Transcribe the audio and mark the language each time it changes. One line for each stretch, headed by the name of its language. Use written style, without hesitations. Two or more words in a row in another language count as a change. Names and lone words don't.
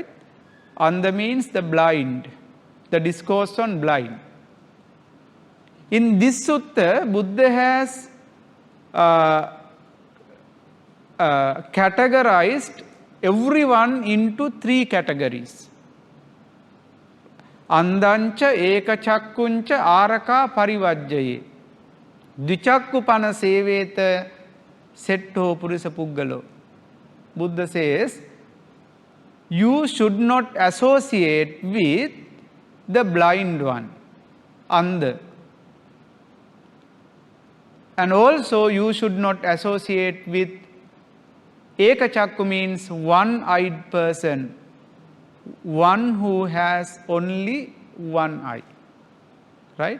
English: Andha means the blind, the discourse on blind. In this sutta, Buddha has categorized everyone into three categories.
Pali: Andhancha ekachakkuncha araka parivajjaye. Dvichakku pana seveta setto purisa puggalo.
English: Buddha says, you should not associate with the blind one, Andha. And also you should not associate with ekachakku means one-eyed person, one who has only one eye, right?